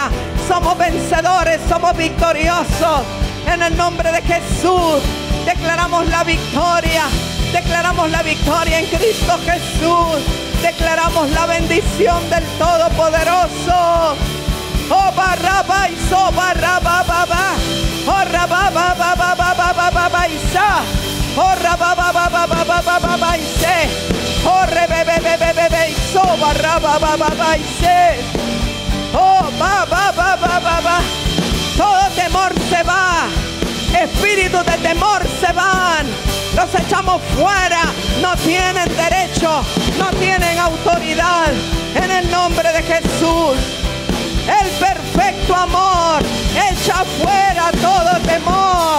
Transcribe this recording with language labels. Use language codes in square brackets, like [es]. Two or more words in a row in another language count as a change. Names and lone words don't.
[es] Somos vencedores, somos victoriosos. En el nombre de Jesús declaramos la victoria. Declaramos la victoria en Cristo Jesús. Declaramos la bendición del Todopoderoso. Oh, barraba y so barraba baba. Oh, rababa baba baba baba isa. Oh, rababa baba baba baba ise. Oh, rebebebebebe so barraba baba ise. Oh, baba. Todo temor se va. Espíritus de temor se van. Los echamos fuera. No tienen derecho, no tienen autoridad. En el nombre de Jesús. El perfecto amor echa fuera todo temor.